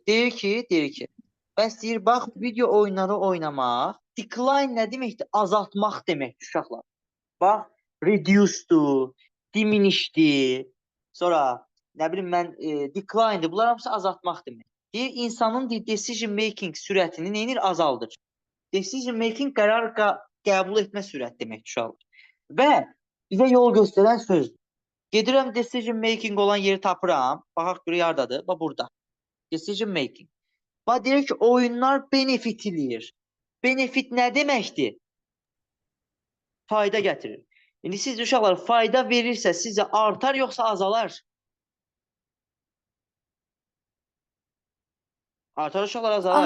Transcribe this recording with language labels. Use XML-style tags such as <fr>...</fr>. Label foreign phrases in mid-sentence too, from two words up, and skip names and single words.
<az>Deyir ki, bəs deyir, bax, video oyunları oynamaq, decline nə deməkdir? Azaltmaq deməkdir uşaqlar. Bax, reduce'dur, diminish'dir, sonra nə bilim mən decline'dir. Bunlar hamısı azaltmaq demək. Deyir, insanın</az> <en>decision making</en> <az>sürətini neynir? Azaldır.</az> <en>Decision making</en> <az>qərar qəbul etmə sürəti demək uşaqlar. Və bizə yol göstərən sözdür. Gedirəm</az> <en>decision making</en> <az>olan yeri tapıram. Baxaq görə yardadır. Bax burada.</az> <en>Decision making.</en> <az>Bax deyir ki, oyunlar benefit eləyir. Benefit nə deməkdir? Fayda gətirir. İndi siz uşaqlar fayda verirsə sizə artar yoxsa azalar? Artar uşaqlar, azalar?</az>